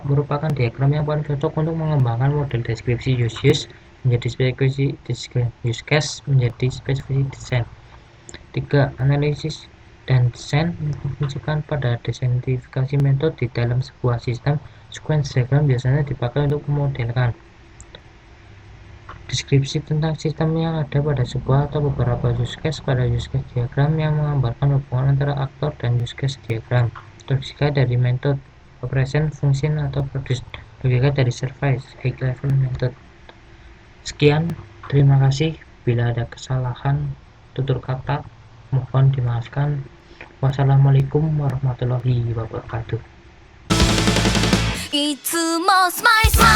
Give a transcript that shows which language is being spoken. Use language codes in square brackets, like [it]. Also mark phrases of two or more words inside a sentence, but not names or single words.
[id] Merupakan diagram yang paling cocok untuk mengembangkan model deskripsi use menjadi spesifikasi [en] use case [id] menjadi spesifikasi desain. 3. Analisis dan desain memfungsikan pada desainifikasi metode di dalam sebuah sistem. [en] Sequence diagram [id] biasanya dipakai untuk memodelkan deskripsi tentang sistem yang ada pada sebuah atau beberapa [en] use case. [id] Pada [en] use case diagram [id] yang menggambarkan hubungan antara aktor dan [en] use case diagram [id] terdiri dari metode [en] operation, function, [id] atau produce, terdiri dari [en] service, high level method. [id] Sekian, terima kasih. Bila ada kesalahan tutur kata, mohon dimaafkan. [ar] والسلام عليكم ورحمة الله وبركاته. [ja] いつもスマイル